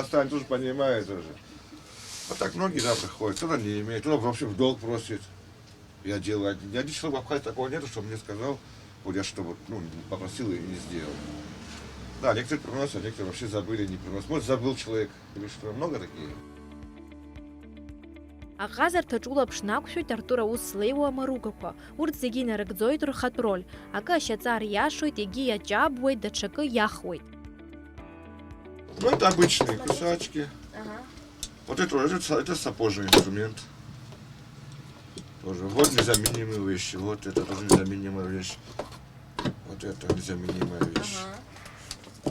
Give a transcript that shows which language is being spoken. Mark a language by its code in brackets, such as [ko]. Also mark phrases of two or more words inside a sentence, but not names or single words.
[ru] оставят, тоже понимает уже. Вот так многие, да, приходят, кто-то не имеет, кто-то вообще в долг просит. Я делаю, ни один человек в Абхазии такого нету, чтобы мне сказал, вот я что-то, ну, попросил и не сделал. Да, некоторые приносят, а некоторые вообще забыли, не приносят. Может, забыл человек, или что, много такие. [ab] Аҟазарҭаҿ улаԥш нақәшәоит Артур аус злеиуа амаругақәа. Урҭ зегьы инарыгӡоит рхатә роль. Акы ашьаҵа ариашоит, егьи иаҷабуеит, даҽакы иахуеит. [ru] Ну, это обычные кусачки. Ага. Вот это сапожный инструмент. Тоже. Вот незаменимые вещи. Вот это тоже незаменимая вещь. Вот это незаменимая вещь. Ага.